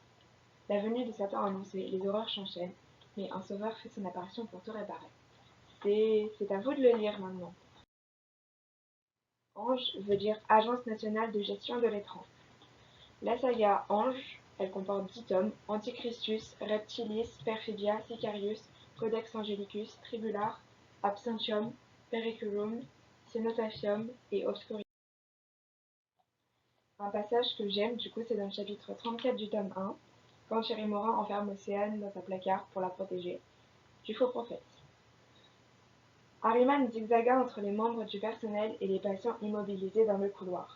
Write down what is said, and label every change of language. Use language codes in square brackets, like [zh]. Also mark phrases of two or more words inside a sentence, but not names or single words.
[fr] La venue de Satan annoncée, les horreurs s'enchaînent, mais un sauveur fait son apparition pour tout réparer. C'est à vous de le lire maintenant. Ange veut dire Agence nationale de gestion de l'étrange. La saga Ange, elle comporte 10 tomes, Antichristus, Reptilis, Perfidia, Sicarius, Codex Angelicus, Tribular, Absentium, Periculum, Cenotaphum et Obscurium. Un passage que j'aime, du coup, c'est dans le chapitre 34 du tome 1, quand Thierry Morin enferme Océane dans sa placard pour la protéger du faux prophète. Harriman zigzaga entre les membres du personnel et les patients immobilisés dans le couloir.